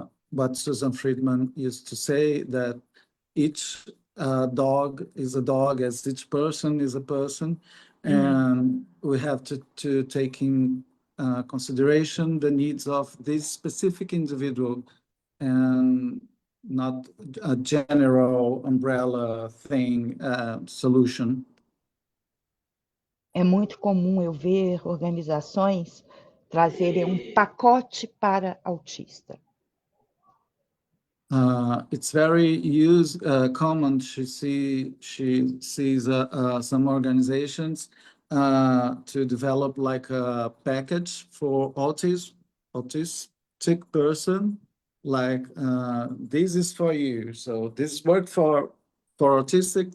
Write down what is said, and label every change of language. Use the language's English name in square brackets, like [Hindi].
[English] what Susan Friedman used to say, that each dog is a dog as each person is a person, and we have to take in consideration the needs of this specific individual and not a general umbrella thing solution. [Portuguese] É muito comum eu ver organizações trazerem um pacote para autista. [English] It's very common. She sees some organizations to develop like a package for autistic person. Like this is for you. So this work for autistic.